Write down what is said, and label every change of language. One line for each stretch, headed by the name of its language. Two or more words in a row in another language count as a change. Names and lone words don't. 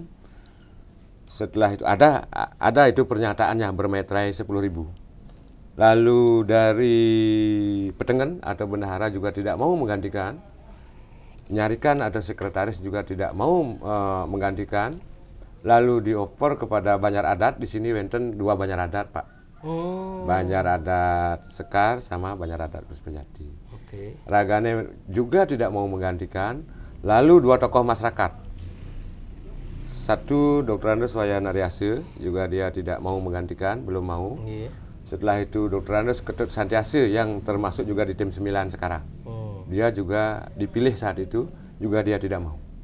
Indonesian: Setelah itu ada itu pernyataannya bermeterai 10.000. Lalu dari Petengen atau bendahara juga tidak mau menggantikan. Nyarikan atau sekretaris juga tidak mau menggantikan. Lalu dioper kepada Banjar Adat. Di sini wenten 2 Banjar Adat, Pak. Banjar Adat Sekar sama Banjar Adat Puspajati. Ragane juga tidak mau menggantikan. Lalu 2 tokoh masyarakat. Satu Dr. Andes Wayan Aryase, juga dia tidak mau menggantikan, belum mau. Setelah itu Dr. Andes Ketut Santiase yang termasuk juga di tim 9 sekarang. Dia juga dipilih saat itu, juga dia tidak mau.